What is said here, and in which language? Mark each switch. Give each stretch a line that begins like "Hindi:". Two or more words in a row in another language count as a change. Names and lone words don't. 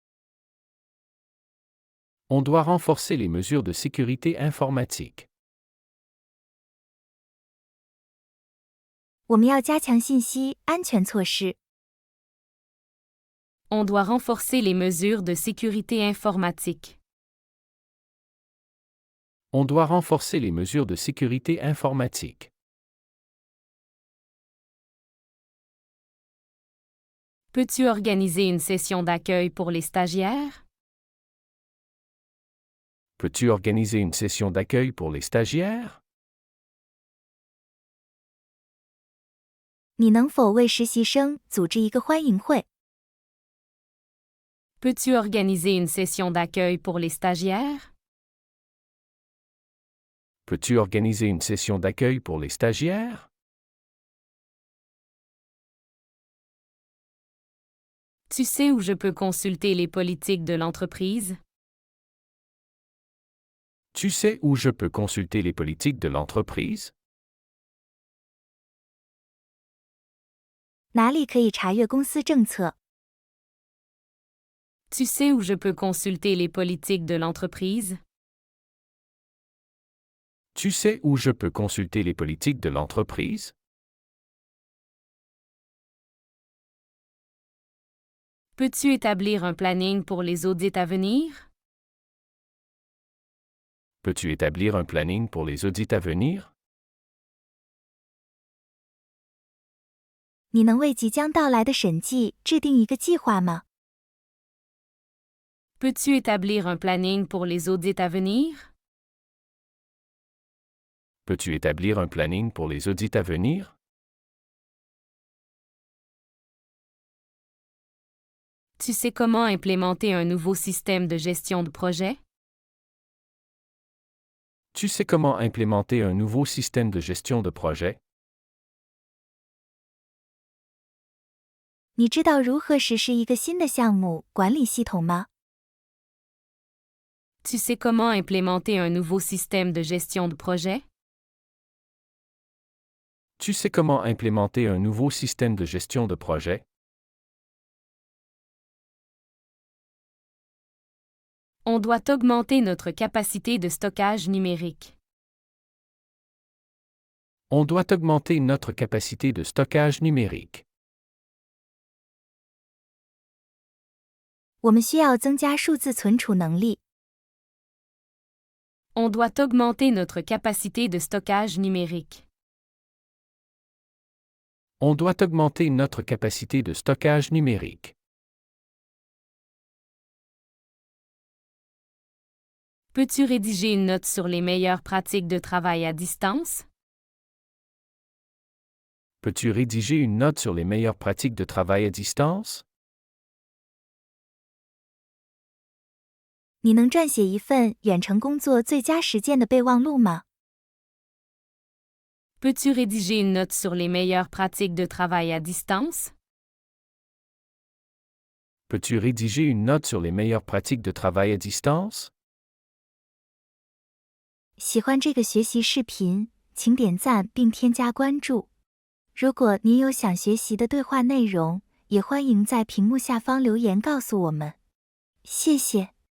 French: On doit renforcer les mesures de sécurité informatique.
Chinese: 我们要加强信息安全措施。
French: On doit renforcer les mesures de sécurité informatique. On doit renforcer les mesures de sécurité informatique. Peux-tu organiser une session d'accueil pour les stagiaires? Peux-tu organiser une session d'accueil pour les stagiaires?
Chinese: 你能否为实习生组织一个欢迎会？
French: Peux-tu organiser une session d'accueil pour les stagiaires? Peux-tu organiser une session d'accueil pour les stagiaires? Tu sais où je peux consulter les politiques de l'entreprise? Tu sais où je peux consulter les politiques de l'entreprise?
Chinese: 哪里可以查阅公司政策？
French: Tu sais où je peux consulter les politiques de l'entreprise? Tu sais où je peux consulter les politiques de l'entreprise? Peux-tu établir un planning pour les audits à venir? Peux-tu établir un planning pour les audits à venir?
Chinese: 你能为即将到来的审计制定一个计划吗？
French: Peux-tu établir un planning pour les audits à venir? Peux-tu établir un planning pour les audits à venir? Tu sais comment implémenter un nouveau système de gestion de projet? Tu sais comment implémenter un nouveau système de gestion de projet?
Chinese: 你知道如何实施一个新的项目管理系统吗？
French: Tu sais comment implémenter un nouveau système de gestion de projet? Tu sais comment implémenter un nouveau système de gestion de projet? On doit augmenter notre capacité de stockage numérique. On doit augmenter notre capacité de stockage numérique.
Chinese: 我们需要增加数字存储能力。
French: On doit augmenter notre capacité de stockage numérique. On doit augmenter notre capacité de stockage numérique. Peux-tu rédiger une note sur les meilleures pratiques de travail à distance? Peux-tu rédiger une note sur les meilleures pratiques de travail à distance?
Chinese: 你能撰写一份远程工作最佳实践的备忘录吗？
French: Peux-tu rédiger une note sur les meilleures pratiques de travail à distance? Peux-tu rédiger une note sur les meilleures pratiques de travail à distance?
Chinese: 喜欢这个学习视频，请点赞并添加关注。如果您有想学习的对话内容，也欢迎在屏幕下方留言告诉我们。谢谢。